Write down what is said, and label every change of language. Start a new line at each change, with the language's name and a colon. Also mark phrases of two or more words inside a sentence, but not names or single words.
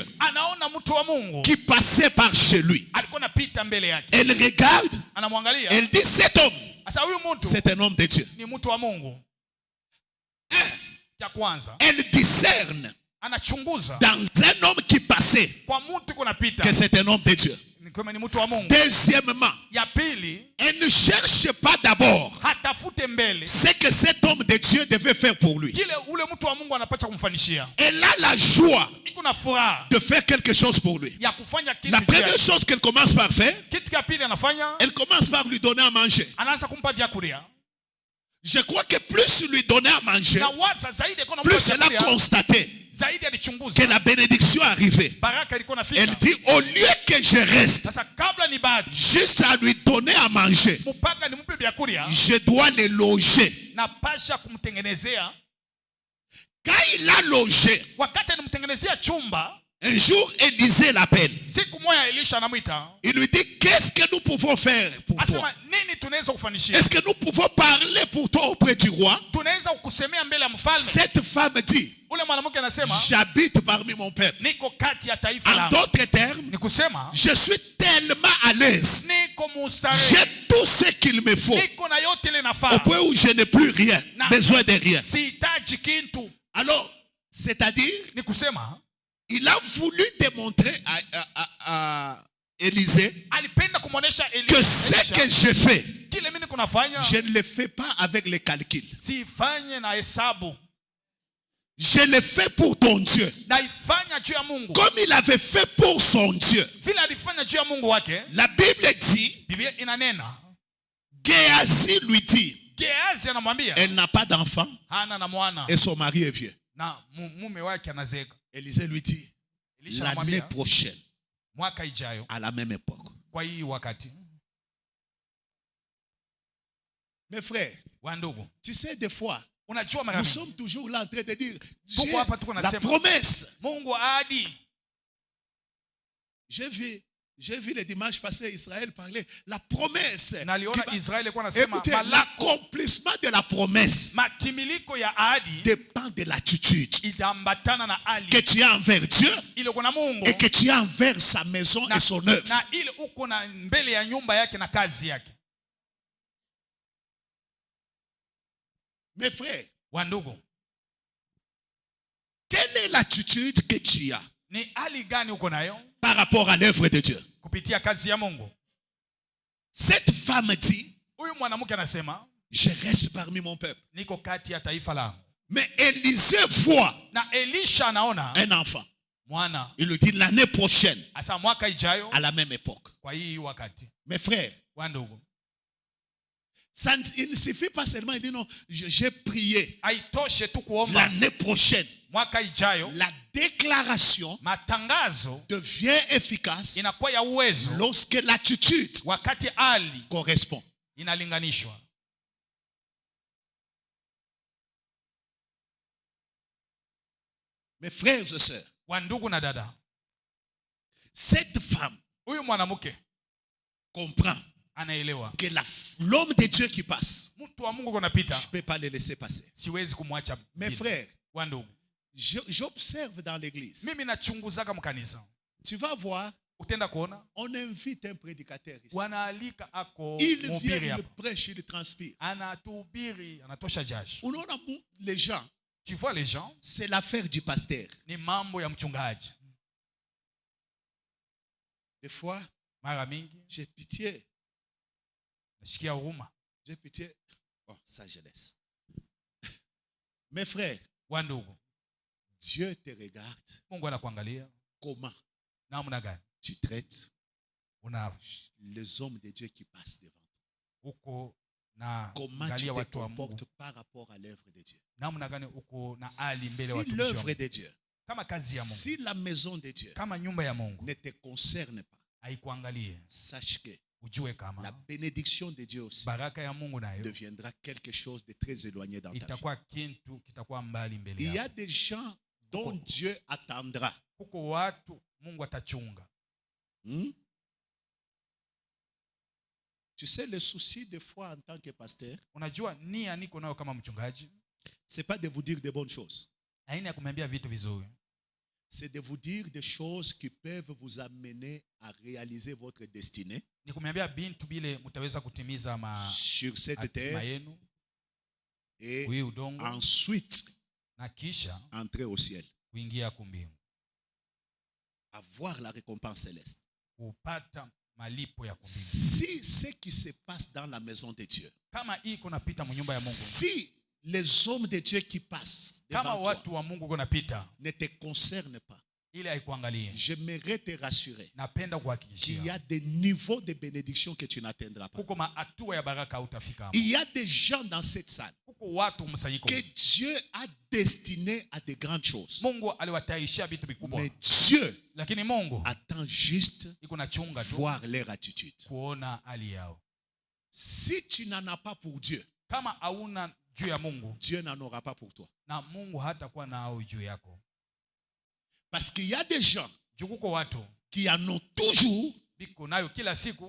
Swahili: anaona mtu wa Mungu
French: qui passait par chez lui.
Swahili: alikuwa anapita mbele yake.
French: Elle regarde,
Swahili: Anamwangalia.
French: elle dit, cet homme,
Swahili: Sasa huyu mtu
French: c'est un homme de Dieu.
Swahili: ni mtu wa Mungu. Ya kwanza,
French: Elle discerne
Swahili: anachunguza
French: dans un homme qui passait
Swahili: kwa mtu kunapita
French: que c'est un homme de Dieu.
Swahili: ni kama ni mtu wa Mungu.
French: Deuxièmement,
Swahili: Ya pili,
French: elle ne cherche pas d'abord
Swahili: hatafute mbele
French: ce que cet homme de Dieu devait faire pour lui.
Swahili: kile ule mtu wa Mungu anapata kumfanishia.
French: Elle a la joie
Swahili: Iko na furaha
French: de faire quelque chose pour lui.
Swahili: ya kufanya kitu.
French: La première chose qu'elle commence par faire,
Swahili: Kitu ya pili anafanya,
French: elle commence par lui donner à manger.
Swahili: anaanza kumpa vyakula.
French: Je crois que plus lui donnait à manger,
Swahili: Na waza zaidi kuna
French: plus elle a constaté
Swahili: zaidi
French: que
Swahili: alichunguza.
French: la bénédiction arrivait.
Swahili: Baraka ilikuwa nafika.
French: Elle dit, au lieu que je reste
Swahili: Sasa kabla ni badi
French: juste à lui donner à manger,
Swahili: mpaka nimpe vyakula,
French: je dois le loger.
Swahili: na pasha kumtengenezea.
French: Quand il a logé,
Swahili: Wakati animtengenezea chumba,
French: un jour Élisée l'appelle.
Swahili: siku moja Elisha anamuita.
French: Il lui dit, qu'est-ce que nous pouvons faire pour toi?
Swahili: Asema nini tunaweza kufanishia?
French: Est-ce que nous pouvons parler pour toi auprès du roi?
Swahili: Tunaweza kukusemea mbele ya mfalme.
French: Cette femme dit,
Swahili: Ule mwanamke anasema
French: j'habite parmi mon peuple.
Swahili: niko kati ya taifa
French: En
Swahili: langu.
French: d'autres termes,
Swahili: Ni kusema
French: je suis tellement à l'aise.
Swahili: niko mustarehe.
French: J'ai tout ce qu'il me faut.
Swahili: Niko na yote ile
French: Au
Swahili: nafaa.
French: point où je n'ai plus rien,
Swahili: Na-
French: besoin de rien.
Swahili: Sihitaji kitu.
French: Alors, c'est-à-dire,
Swahili: Ni kusema
French: il a voulu démontrer à Élisée
Swahili: alipenda kumuonesha
French: que ce que je fais,
Swahili: kile mimi kunafanya
French: je ne le fais pas avec les calculs.
Swahili: sifanye na hesabu,
French: Je le fais pour ton Dieu.
Swahili: naifanya juu ya Mungu.
French: Comme il avait fait pour son Dieu.
Swahili: Vile alifanya juu ya Mungu wake.
French: La Bible dit,
Swahili: Biblia inanena
French: Géasi lui dit,
Swahili: Gehazi anamwambia
French: elle n'a pas d'enfant
Swahili: hana na mwana
French: et son mari est vieux.
Swahili: na mume wake anazeeka.
French: Élisée lui dit,
Swahili: Elisha
French: l'année
Swahili: anamwambia
French: prochaine,
Swahili: mwaka ijayo
French: à la même époque.
Swahili: kwa hii wakati.
French: Mes frères,
Swahili: Wa ndugu,
French: tu sais, des fois,
Swahili: unajua mara
French: nous
Swahili: mingi
French: sommes toujours là en train de dire,
Swahili: tuko
French: Dieu,
Swahili: hapa tuko
French: la
Swahili: nasema
French: promesse.
Swahili: Mungu ahadi.
French: J'ai vu le dimanche passé Israël parler, la promesse.
Swahili: Naliona
French: Qui va-
Swahili: Israeli alikuwa anasema
French: Écoutez,
Swahili: malako,
French: l'accomplissement de la promesse
Swahili: matimiliko ya ahadi
French: dépend de l'attitude
Swahili: itaambatana na hali
French: que tu as envers Dieu
Swahili: ile uko na Mungu
French: et que tu as envers sa maison et son œuvre.
Swahili: na ile uko na mbele ya nyumba yake na kazi yake.
French: Mes frères,
Swahili: Wa ndugu,
French: quelle est l'attitude que tu as
Swahili: ni hali gani uko nayo
French: par rapport à l'œuvre de Dieu?
Swahili: kupitia kazi ya Mungu?
French: Cette femme dit,
Swahili: Huyu mwanamke anasema
French: je reste parmi mon peuple.
Swahili: niko kati ya taifa langu.
French: Mais Élisée voit
Swahili: Na Elisha anaona
French: un enfant.
Swahili: mwana.
French: Il lui dit l'année prochaine,
Swahili: Asa mwaka ijayo
French: à la même époque.
Swahili: kwa hii wakati.
French: Mes frères,
Swahili: Wa ndugu,
French: il ne suffit pas seulement de dire non, j'ai prié
Swahili: haitoshe tu kuomba
French: l'année prochaine.
Swahili: mwaka ijayo.
French: La déclaration
Swahili: Matangazo
French: devient efficace
Swahili: inakuwa ya uwezo
French: lorsque l'attitude
Swahili: wakati hali
French: correspond.
Swahili: inalinganishwa.
French: Mes frères et sœurs,
Swahili: Wa ndugu na dada,
French: cette femme
Swahili: huyu mwanamke
French: comprend
Swahili: anaelewa
French: que l'homme de Dieu qui passe,
Swahili: mtu wa Mungu kunapita,
French: je ne peux pas le laisser passer.
Swahili: siwezi kumwacha.
French: Mes frères,
Swahili: Wandugu,
French: j'observe dans l'église.
Swahili: mimi nachunguzaka mkanisa.
French: Tu vas voir,
Swahili: Utenda kuona
French: on invite un prédicateur ici.
Swahili: wanaalika ako
French: Il vient,
Swahili: mhubiri
French: il
Swahili: hapa,
French: prêche, il transpire.
Swahili: anatuhubiri, anatosha jasho. Unaona,
French: les gens, Tu vois les gens, c'est l'affaire du pasteur.
Swahili: ni mambo ya mchungaji.
French: Des fois,
Swahili: Mara mingi
French: j'ai pitié.
Swahili: nashikia huruma.
French: J'ai pitié. Bon, ça je laisse. Mes frères,
Swahili: Wandugu,
French: Dieu te regarde.
Swahili: Mungu anakuangalia
French: Comment
Swahili: namna gani
French: tu traites
Swahili: una
French: les hommes de Dieu qui passent devant toi.
Swahili: uko na
French: Comment tu
Swahili: angalia
French: te
Swahili: watu wa Mungu,
French: comportes par rapport à l'œuvre de Dieu.
Swahili: namna gani uko na ali mbele ya
French: Si
Swahili: watumishi wa
French: l'œuvre
Swahili: Mungu.
French: de Dieu,
Swahili: Kama kazi ya Mungu,
French: si la maison de Dieu
Swahili: kama nyumba ya Mungu
French: ne te concerne pas,
Swahili: haikuangalie,
French: sache que
Swahili: ujue
French: la
Swahili: kama
French: bénédiction de Dieu aussi
Swahili: baraka ya Mungu nayo
French: deviendra quelque chose de très éloigné dans ta vie.
Swahili: itakuwa kintu kitakuwa mbali mbele
French: Il y a
Swahili: yako.
French: des gens dont Dieu attendra.
Swahili: Huko watu Mungu atachunga. Hmm?
French: Tu sais, le souci des fois en tant que pasteur,
Swahili: Unajua nia niko nayo kama mchungaji,
French: c'est pas de vous dire de bonnes choses.
Swahili: haina ya kumwambia vitu vizuri,
French: C'est de vous dire des choses qui peuvent vous amener à réaliser votre destinée
Swahili: ni kumwambia bintu bile mtaweza kutimiza
French: sur cette
Swahili: hatima
French: terre
Swahili: yenu
French: et
Swahili: hii udongo,
French: ensuite
Swahili: na kisha
French: entrer au ciel,
Swahili: kuingia kumbingu,
French: avoir la récompense céleste.
Swahili: kupata malipo ya kumbingu.
French: Si ce qui se passe dans la maison de Dieu,
Swahili: Kama hii kunapita mnyumba ya Mungu,
French: si les hommes de Dieu qui passent
Swahili: kama
French: devant toi
Swahili: watu wa Mungu kunapita,
French: ne te concernent pas,
Swahili: ile haikuangalie,
French: j'aimerais te rassurer
Swahili: napenda
French: qu'il y
Swahili: kuhakikishia
French: a des niveaux de bénédiction que tu n'atteindras pas.
Swahili: kuko mahatua ya baraka utafika hapo.
French: Il y a des gens dans cette salle
Swahili: Kuko watu msanyiko,
French: que Dieu a destiné à de grandes choses.
Swahili: Mungu aliwatayarishia vitu vikubwa,
French: Mais Dieu
Swahili: lakini Mungu
French: attend juste
Swahili: iko na chunga tu
French: voir leur attitude.
Swahili: kuona hali yao.
French: Si tu n'en as pas pour Dieu,
Swahili: Kama hauna juu ya Mungu,
French: Dieu n'en aura pas pour toi.
Swahili: na Mungu hatakuwa nao juu yako.
French: Parce qu'il y a des gens
Swahili: Juu kuko watu
French: qui en ont toujours
Swahili: biko nayo kila siku